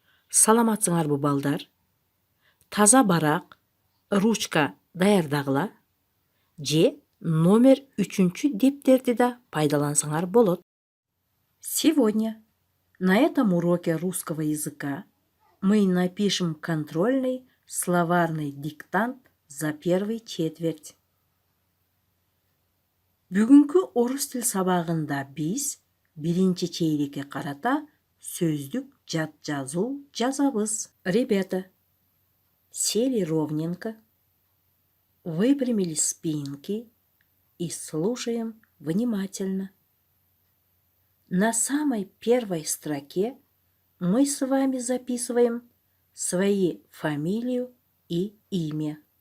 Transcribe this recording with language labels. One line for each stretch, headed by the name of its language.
Kyrgyz: Саламатсыңарбы, балдар? Таза барак, ручка даярдагыла же номер 3 дептерди да пайдалансаңар болот.
Russian: Сегодня на этом уроке русского языка мы напишем контрольный словарный диктант за первый четверть.
Kyrgyz: Бүгүнкү орус тил сабагында биз биринчи чейрекке карата сөздүк жат жазуу жазабыз.
Russian: Ребята, сели ровненько, выпрямили спинки и слушаем внимательно. На самой первой строке мы с вами записываем свои фамилию и имя.